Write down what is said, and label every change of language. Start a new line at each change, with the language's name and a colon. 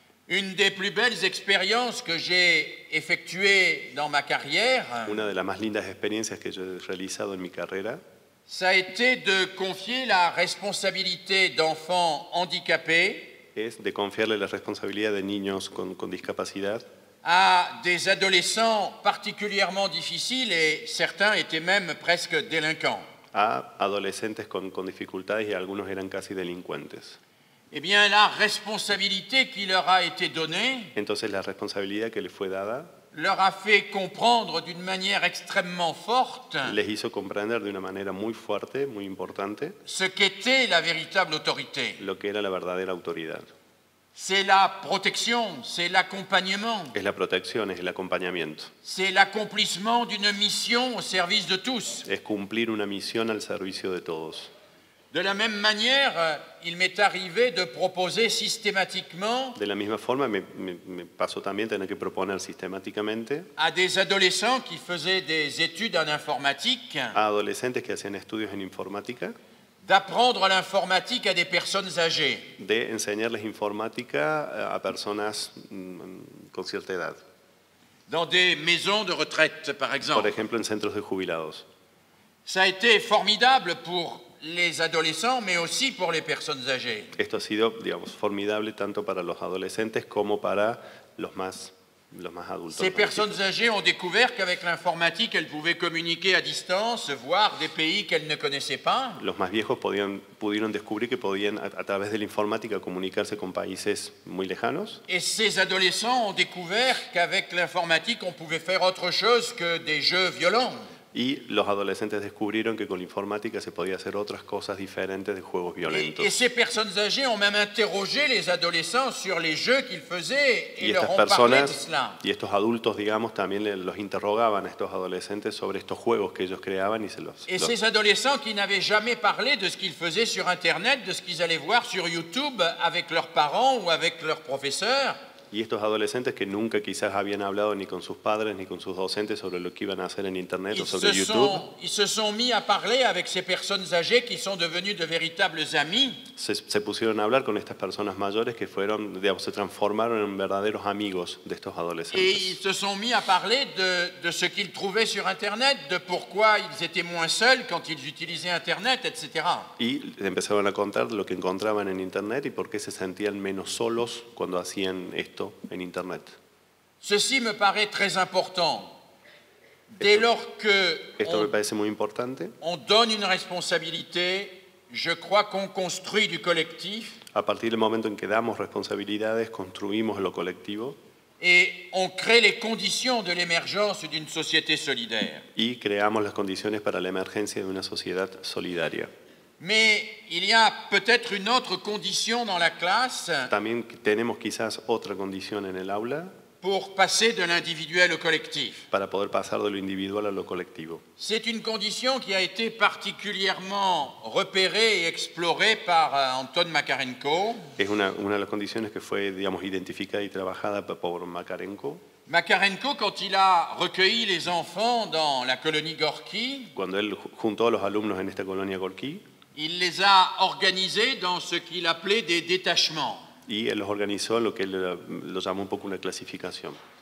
French: Une des plus belles expériences que j'ai effectuées dans ma carrière,
Spanish: Una de las más lindas experiencias que yo he realizado en mi carrera
French: ça a été de confier la responsabilité d'enfants handicapés
Spanish: es de confiarle la responsabilidad de niños con discapacidad
French: à des adolescents particulièrement difficiles et certains étaient même presque délinquants.
Spanish: a adolescentes con dificultades y algunos eran casi delincuentes.
French: Eh bien, la responsabilité qui leur a été donnée
Spanish: Entonces la responsabilidad que les fue dada
French: leur a fait comprendre d'une manière extrêmement forte
Spanish: les hizo comprender de una manera muy fuerte, muy importante,
French: ce qu'était la véritable autorité.
Spanish: lo que era la verdadera autoridad.
French: C'est la protection, c'est l'accompagnement,
Spanish: Es la protección, es el acompañamiento,
French: c'est l'accomplissement d'une mission au service de tous.
Spanish: es cumplir una misión al servicio de todos.
French: De la même manière, il m'est arrivé de proposer systématiquement
Spanish: De la misma forma, me pasó también tener que proponer sistemáticamente
French: à des adolescents qui faisaient des études en informatique
Spanish: a adolescentes que hacían estudios en informática
French: d'apprendre l'informatique à des personnes âgées.
Spanish: de enseñarles informática a personas con cierta edad.
French: Dans des maisons de retraite, par
Spanish: Por
French: exemple.
Spanish: ejemplo, en centros de jubilados.
French: Ça a été formidable pour les adolescents, mais aussi pour les personnes âgées.
Spanish: Esto ha sido, digamos, formidable tanto para los adolescentes como para los más adultos.
French: Ces personnes âgées ont découvert qu'avec l'informatique, elles pouvaient communiquer à distance, voir des pays qu'elles ne connaissaient pas.
Spanish: Los más viejos pudieron descubrir que podían, a través de la informática, comunicarse con países muy lejanos.
French: Et ces adolescents ont découvert qu'avec l'informatique, on pouvait faire autre chose que des jeux violents.
Spanish: Y los adolescentes descubrieron que con la informática se podía hacer otras cosas diferentes de juegos violentos.
French: Et ces personnes âgées ont même interrogé les adolescents sur les jeux qu'ils faisaient et
Spanish: Y
French: leur
Spanish: estas
French: ont parlé de
Spanish: personas
French: cela.
Spanish: y estos adultos, digamos, también los interrogaban a estos adolescentes sobre estos juegos que ellos creaban y se
French: Et ces adolescents qui n'avaient jamais parlé de ce qu'ils faisaient sur Internet, de ce qu'ils allaient voir sur YouTube avec leurs parents ou avec leurs professeurs,
Spanish: Y estos adolescentes que nunca quizás habían hablado ni con sus padres ni con sus docentes sobre lo que iban a hacer en Internet o sobre YouTube,
French: ils se sont mis à parler avec ces personnes âgées qui sont devenues de véritables amis.
Spanish: se pusieron a hablar con estas personas mayores que fueron, digamos, se transformaron en verdaderos amigos de estos
French: Et ils
Spanish: adolescentes.
French: se sont mis à parler de ce qu'ils trouvaient sur Internet, de pourquoi ils étaient moins seuls quand ils utilisaient Internet, etc.
Spanish: Y empezaron a contar lo que encontraban en Internet y por qué se sentían menos solos cuando hacían esto en Internet.
French: Ceci me paraît très important. Dès lors
Spanish: Esto me
French: que
Spanish: parece muy importante.
French: on donne une responsabilité, je crois qu'on construit du collectif
Spanish: A partir del momento en que damos responsabilidades, construimos lo colectivo
French: et on crée les conditions de l'émergence d'une société solidaire.
Spanish: y creamos las condiciones para la emergencia de una sociedad solidaria.
French: Mais il y a peut-être une autre condition dans la classe
Spanish: También tenemos quizás otra condición en el aula
French: pour passer de l'individuel au collectif.
Spanish: para poder pasar de lo individual a lo colectivo.
French: C'est une condition qui a été particulièrement repérée et explorée par Anton Makarenko.
Spanish: Es una de las condiciones que fue, digamos, identificada y trabajada por Makarenko.
French: Makarenko, quand il a recueilli les enfants dans la colonie Gorky,
Spanish: Cuando él juntó a los alumnos en esta colonia Gorky
French: il les a organisés dans ce qu'il appelait des détachements.
Spanish: y él los organizó en lo que él lo llamó un poco una clasificación.